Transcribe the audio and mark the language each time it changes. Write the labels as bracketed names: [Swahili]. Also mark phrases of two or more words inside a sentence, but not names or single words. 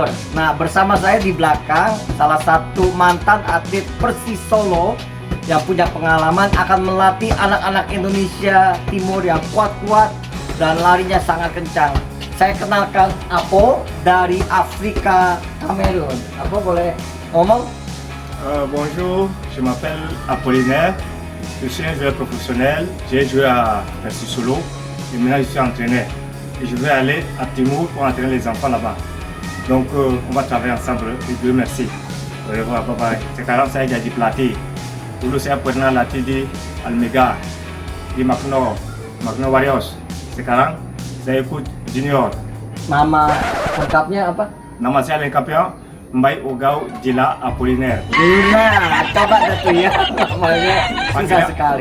[Indonesian] Nah, bersama saya di belakang salah satu mantan atlet Persis Solo yang punya pengalaman akan melatih anak-anak Indonesia Timur yang kuat-kuat dan larinya sangat kencang. Saya kenalkan Apo dari Afrika Kamerun. Apo boleh ngomong? [French] Bonjour, je m'appelle Apollinaire, je suis un joueur professionnel, j'ai joué à Persis Solo et maintenant je suis entraîneur. Et je vais aller à Timor pour entraîner les enfants là-bas. Donc on va travailler ensemble et Dieu merci. Au revoir, [English] bye bye. [Indonesian] Sekarang saya jadi pelatih. Dulu saya pernah latih di Almega, di Magno Warriors. Sekarang saya ikut Junior. Nama lengkapnya apa? Nama saya lengkapnya Mbai Ogau Jila Apollinaire. Nah, coba datu ya. Namanya susah sekali.